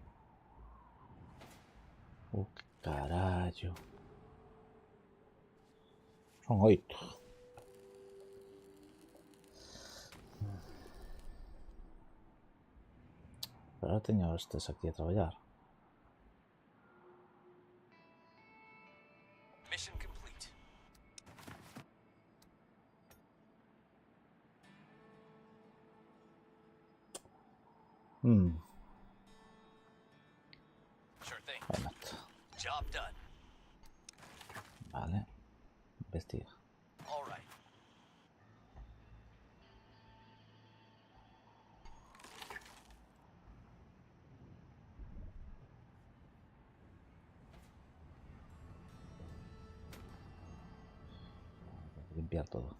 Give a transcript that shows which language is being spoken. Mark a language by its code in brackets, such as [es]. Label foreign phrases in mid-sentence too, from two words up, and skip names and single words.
[gl] Que carallo. Son 8. Pero ahora teño estes aquí a traballar. [en] Mission complete. Sure thing. Why not? Job done. [gl] Vale. Investiga. [en] All right. [es] Limpiar todo.